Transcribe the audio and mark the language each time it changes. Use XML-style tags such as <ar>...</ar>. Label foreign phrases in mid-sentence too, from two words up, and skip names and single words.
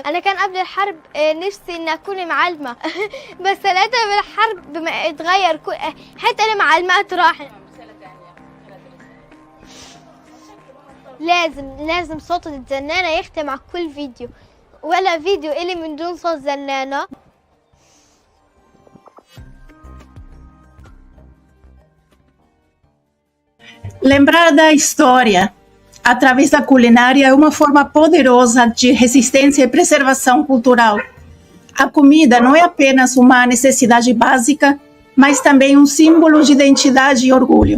<ar>أنا كان قبل الحرب نفسي إني أكون معلمة بس لقيتها بالحرب بما اتغير حتى المعلمات راحت. لازم صوت الزنانة يختم مع كل فيديو، ولا فيديو إلي من دون صوت زنانة.</ar> <pt>Lembrar da história através da culinária é uma forma poderosa de resistência e preservação cultural. A comida não é apenas uma necessidade básica, mas também um símbolo de identidade e orgulho.</pt>